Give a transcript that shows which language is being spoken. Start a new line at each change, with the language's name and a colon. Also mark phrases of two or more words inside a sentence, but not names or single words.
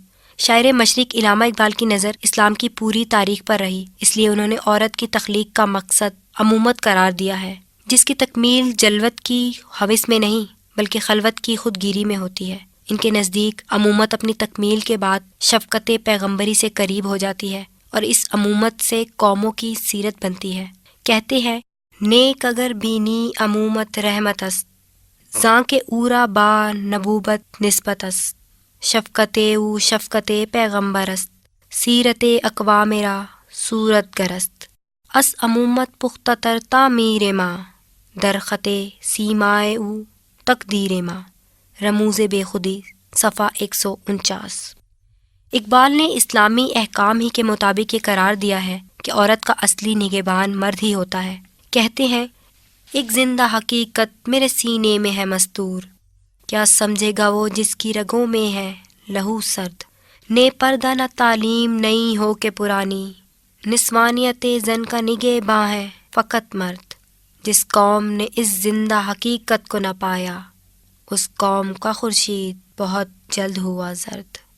Urdu: شاعر مشرق علامہ اقبال کی نظر اسلام کی پوری تاریخ پر رہی، اس لیے انہوں نے عورت کی تخلیق کا مقصد عمومت قرار دیا ہے، جس کی تکمیل جلوت کی ہوس میں نہیں بلکہ خلوت کی خودگیری میں ہوتی ہے۔ ان کے نزدیک عمومت اپنی تکمیل کے بعد شفقت پیغمبری سے قریب ہو جاتی ہے اور اس عمومت سے قوموں کی سیرت بنتی ہے۔ کہتے ہیں
Persian: نیک اگر بینی عمومت رحمت است، زاں کے اورا با نبوت نسبت است، شفقت او شفقت پیغمبر است، سیرت اقوام را صورت گر است، اس عمومت پختہ تر تعمیر ما، در خط سیمائے او تقدیر ما۔
Urdu: رموز بے خودی صفحہ 149۔ اقبال نے اسلامی احکام ہی کے مطابق یہ قرار دیا ہے کہ عورت کا اصلی نگہبان مرد ہی ہوتا ہے۔ کہتے ہیں ایک زندہ حقیقت میرے سینے میں ہے مستور، کیا سمجھے گا وہ جس کی رگوں میں ہے لہو سرد، نے پردہ نہ تعلیم نئی ہو کے پرانی، نسوانیت زن کا نگہباں ہے فقط مرد، جس قوم نے اس زندہ حقیقت کو نہ پایا اس قوم کا خورشید بہت جلد ہوا زرد۔